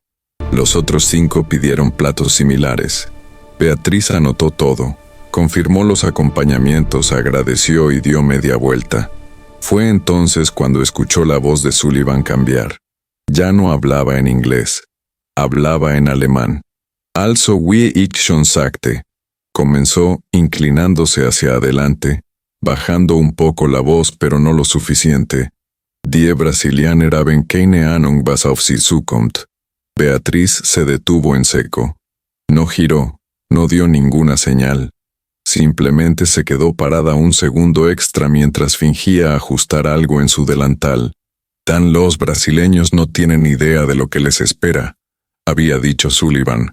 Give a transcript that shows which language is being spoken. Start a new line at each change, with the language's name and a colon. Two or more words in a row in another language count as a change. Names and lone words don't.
Spanish: Los otros 5 pidieron platos similares. Beatriz anotó todo. Confirmó los acompañamientos, agradeció y dio media vuelta. Fue entonces cuando escuchó la voz de Sullivan cambiar. Ya no hablaba en inglés. Hablaba en alemán.
German: «Also wie ich schon sagte»,
Spanish: comenzó inclinándose hacia adelante, bajando un poco la voz pero no lo suficiente.
German: «Die Brasilianer haben keine Ahnung, was auf sie zukommt».
Spanish: Beatriz se detuvo en seco. No giró, no dio ninguna señal. Simplemente se quedó parada un segundo extra mientras fingía ajustar algo en su delantal. «Los brasileños no tienen idea de lo que les espera», había dicho Sullivan.